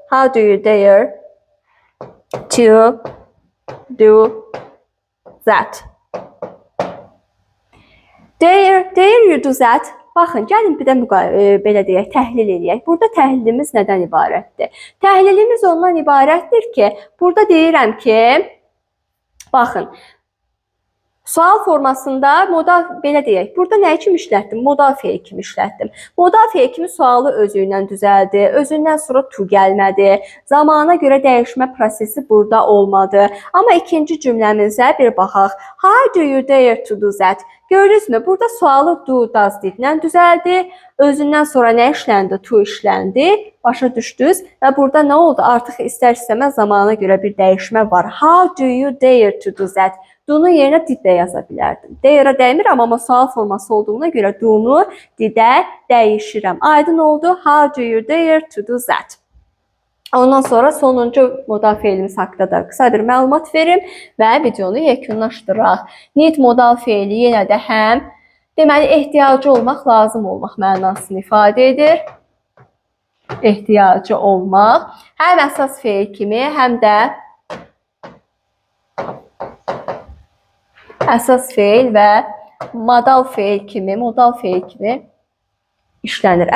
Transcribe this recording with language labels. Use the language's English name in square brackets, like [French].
[English] How do you dare to do that? Dare you do that? [Azerbaijani] Baxın, gəlin bir də belə deyək, təhlil edək. Burada təhlilimiz nədən ibarətdir? Təhlilimiz ondan ibarətdir ki, burada deyirəm ki, baxın, sual formasında modal, belə deyək, burada nə kimi işlətdim? Modal feil kimi işlətdim. Modal feil kimi sualı özü ilə düzəldi, özündən sonra to gəlmədi, zamana görə dəyişmə prosesi burada olmadı. Amma ikinci cümləmizə bir baxaq. [English] How do you dare to do that? [Azerbaijani] Görürsünüzmü? Burada sualı do, does, did ilə düzəldi. Özündən sonra nə işləndi? To işləndi. Başa düşdünüz? Və burada nə oldu? Artıq istər-istəməz zamana görə bir dəyişmə var. [English] How do you dare to do that? [Azerbaijani] Do-nun yerinə did də yaza bilərdim. Dare-a dəymirəm, amma sual forması olduğuna görə do-nu did-ə dəyişirəm. Aydın oldu? [English] How do you dare to do that? [Azerbaijani] Ondan sonra sonuncu modal feilimiz haqqında da qısa bir məlumat verim və videonu yekunlaşdıraq. Need modal feili yenə də həm deməli ehtiyacı olmaq, lazım olmaq mənasını ifadə edir. Ehtiyacı olmaq həm əsas feil kimi, həm də əsas feil və modal feil kimi işlənir.